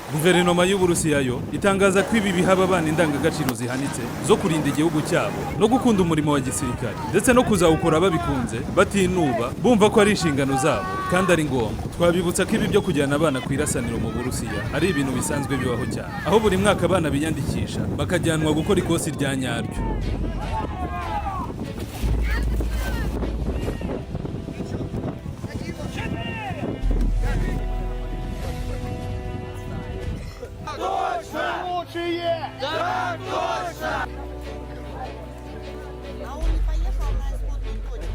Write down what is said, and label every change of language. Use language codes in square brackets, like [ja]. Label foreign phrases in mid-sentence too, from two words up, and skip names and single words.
[rw] Guverinoma y'Uburusiya yo itangaza ko ibi bihaba abana indangagaciro zihanitse zo kurinda igihugu cyabo no gukunda umurimo wa gisirikare ndetse no kuzawukora babikunze batinuba, bumva ko ari inshingano zabo kandi ari ngombwa. Twabibutsa ko ibi byo kujyana abana ku irasaniro mu Burusiya ari ibintu bisanzwe bibaho cyane, aho buri mwaka abana biyandikisha bakajyanwa gukora ikosi rya nyaryo. [ru] Так точно! А он не поехал на исходную точку?